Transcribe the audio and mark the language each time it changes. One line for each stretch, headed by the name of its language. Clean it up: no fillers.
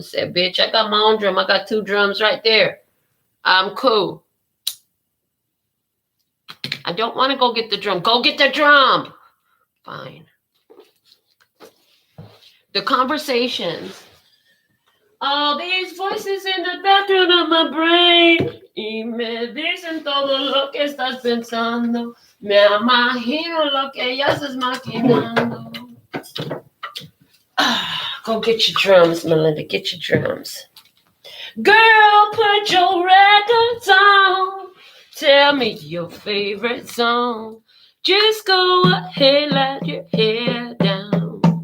English: Said, bitch, I got my own drum. I got 2 drums right there. I'm cool. I don't want to go get the drum. Go get the drum. Fine. The conversations. All these voices in the background of my brain.
Spanish: Y me dicen todo lo que estás pensando. Me imagino lo que ellas estás maquinando.
English: Go get your drums, Melinda. Get your drums. Girl, put your records on. Tell me your favorite song. Just go ahead, let your hair down.